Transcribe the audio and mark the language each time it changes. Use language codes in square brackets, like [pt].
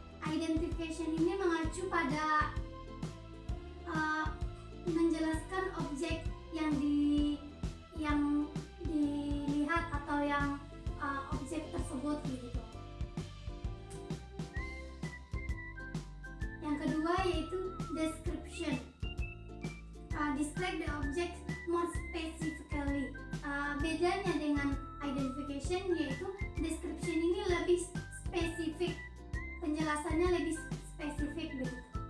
[id] Identification ini mengacu pada menjelaskan objek yang dilihat atau yang objek tersebut gitu. Yang kedua yaitu description. [en] Describe the object more specifically. [id] Bedanya dengan identification yaitu description ini lebih spesifik, penjelasannya lebih spesifik begitu.